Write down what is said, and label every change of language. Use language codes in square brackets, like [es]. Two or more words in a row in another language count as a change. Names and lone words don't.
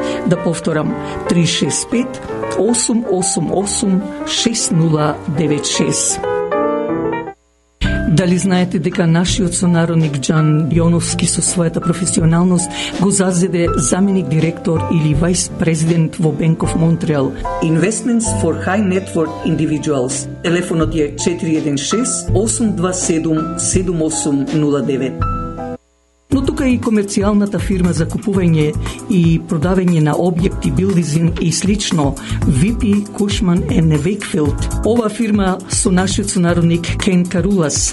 [mk] Да повторам, 365-888-6096. Дали знаете дека нашиот сонародник Џан Јоновски со својата професионалност го зазеде заменик директор или [en] vice president [mk] во Bank of Montreal? [en] Investments for High Net Worth Individuals. [mk] Телефонот е 416-827-7809. Но тука е и комерцијалната фирма за купување и продавање на објекти, билдизин и слично, VP Cushman & Wakefield. Ова фирма со нашиот сонародник Кен Карулас.